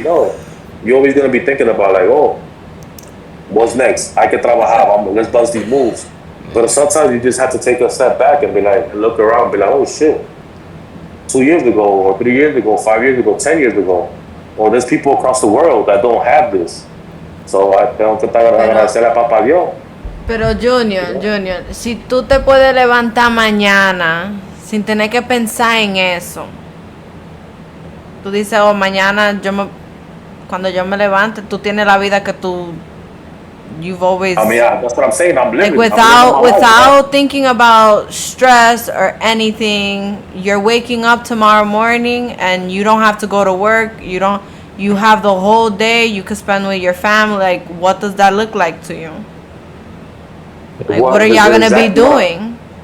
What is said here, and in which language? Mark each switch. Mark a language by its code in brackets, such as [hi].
[en] No, you're always going to be thinking about like, oh, what's next? [es] Hay que trabajar. [en] Let's bust these moves. But sometimes you just have to take a step back and be like, look around and be like, oh shit, 2 years ago or 3 years ago, 5 years ago, 10 years ago, or there's people across the world that don't have this. So I [es] tengo que agradecerle a Papá Dios. Pero Junior, si tú te puedes levantar mañana sin tener que pensar en eso, tú dices, oh, mañana cuando yo me levante, tú tienes la vida que [en] you've always. I mean, that's what I'm saying. I'm living. Like without thinking about stress or anything, you're waking up tomorrow morning and you don't have to go to work. You have the whole day you could spend with your family. Like, what does that look like to you? Like, what are y'all gonna be doing?